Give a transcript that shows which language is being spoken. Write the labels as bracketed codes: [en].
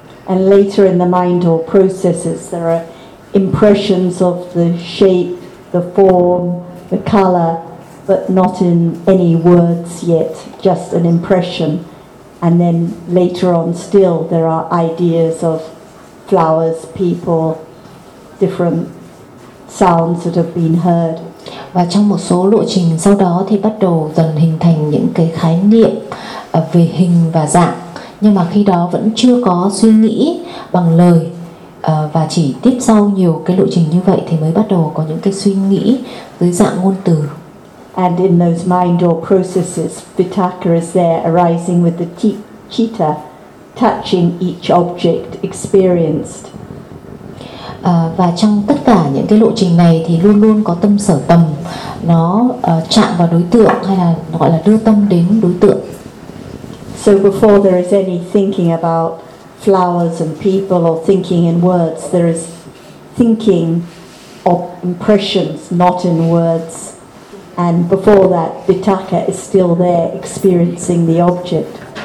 [en] And later in the mind or processes there are impressions of the shape, the form, the color, but not in any words yet, just an impression. And then later on still there are ideas of flowers, people, different sounds that have been heard. [vi] Và trong một số lộ trình sau đó thì bắt đầu dần hình thành những cái khái niệm về hình và dạng, nhưng mà khi đó vẫn chưa có suy nghĩ bằng lời, và chỉ tiếp sau nhiều cái lộ trình như vậy thì mới bắt đầu có những cái suy nghĩ dưới dạng ngôn từ. [en] And in those mind or processes, vitaka is there arising with the citta touching each object experienced. [vi] Và trong tất cả những cái lộ trình này thì luôn luôn có tâm sở tầm nó chạm vào đối tượng, hay là gọi là đưa tâm đến đối tượng. [en] So before there is any thinking about flowers and people or thinking in words, there is thinking of impressions, not in words. And before that, vitaka is still there experiencing the object.